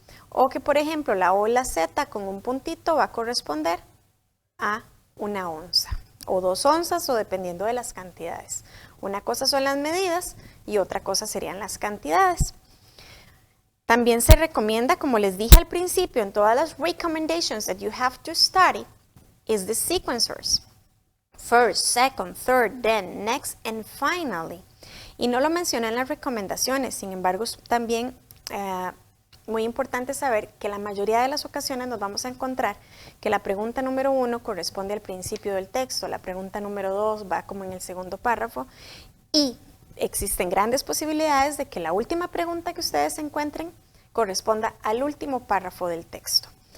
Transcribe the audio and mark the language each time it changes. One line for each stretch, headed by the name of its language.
Spanish: O que, por ejemplo, la O y la Z con un puntito va a corresponder a una onza, o 2 onzas, o dependiendo de las cantidades. Una cosa son las medidas y otra cosa serían las cantidades. También se recomienda, como les dije al principio, en todas las
English: recommendations that you have to study, is the sequencers. First, second, third, then, next, and finally.
Spanish: Y no lo mencioné en las recomendaciones, sin embargo, es también muy importante saber que la mayoría de las ocasiones nos vamos a encontrar que la pregunta número 1 corresponde al principio del texto, la pregunta número 2 va como en el segundo párrafo, y existen grandes posibilidades de que la última pregunta que ustedes encuentren corresponda al último párrafo del texto.